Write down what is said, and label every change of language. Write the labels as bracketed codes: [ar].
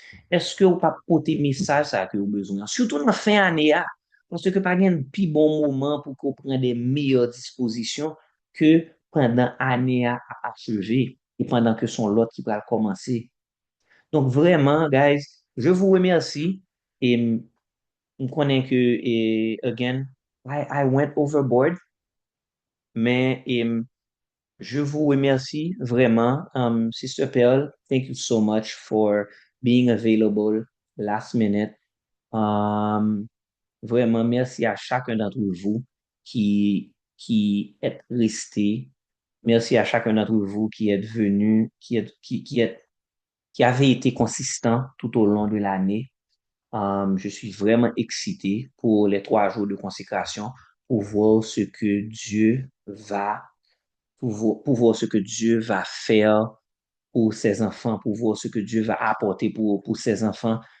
[fr] Est-ce que ou pas porter message ça que vous besoin? Surtout dans la fin année, ah, parce que pas un plus bon moment pour qu'on prenne des meilleures dispositions que pendant l'année à achever et pendant que son lot qui va commencer. Donc vraiment, guys, je vous remercie et on connaît que, et [en] again, I went overboard, [fr] mais je vous remercie vraiment. [en] Sister Pearl, thank you so much for being available last minute. [fr] Um, Vraiment, merci à chacun d'entre vous qui est resté. Merci à chacun d'entre vous qui êtes venu, qui avez été consistant tout au long de l'année. Je suis vraiment excité pour les 3 jours de consécration pour voir ce que Dieu va, pour voir ce que Dieu va faire pour ses enfants, pour voir ce que Dieu va apporter pour ses enfants.